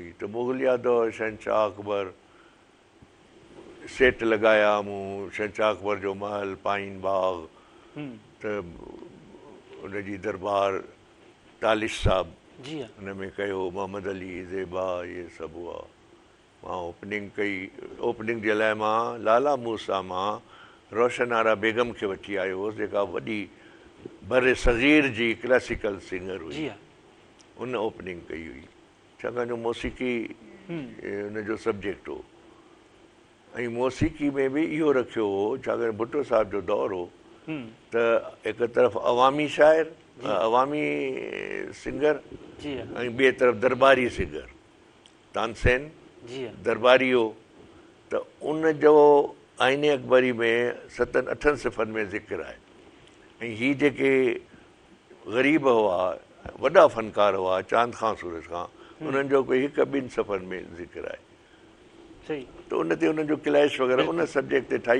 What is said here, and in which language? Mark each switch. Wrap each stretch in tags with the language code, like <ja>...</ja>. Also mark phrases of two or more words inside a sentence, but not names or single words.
<sd>त मुग़लिया दौर, शहंशाह अकबर, सेट लॻाया मूं, शहंशाह अकबर जो महल, पाइन बाग, त उनजी दरबार तालिश साहब हुन में कयो, मोहम्मद अली, ज़ेबा, इहे सभु हुआ। मां ओपनिंग कई, ओपनिंग जे लाइ मां लाला मूसा मां रोशन आरा बेगम खे वठी आयो हुउसि, जेका वॾी बर सग़ीर जी</sd> <en>classical singer</en> <sd>हुई, उन ओपनिंग कई हुई, छाकाणि जो मौसीक़ी हुनजो सब्जेक्ट हो। ऐं मौसीक़ी में बि इहो रखियो हो, छाकाणि भुट्टो साहिब जो दौरु हो, त हिकु तरफ़ अवामी शाइर, अवामी सिंगर, ऐं ॿिए तरफ़ दरबारी सिंगर, तानसेन दरबारी हो। त उन जो आईने अकबरी में 7-8 सिफ़रनि में ज़िक्र आहे। ऐं हीअ जेके ग़रीब हुआ, वॾा फ़नकार हुआ, चांद खां सूरज खां, उन्हनि जो कोई 1-2 सफ़रनि में ज़िक्र आहे। त उन ते उन्हनि जो क्लैश वग़ैरह उन सब्जेक्ट ते ठाही।</sd>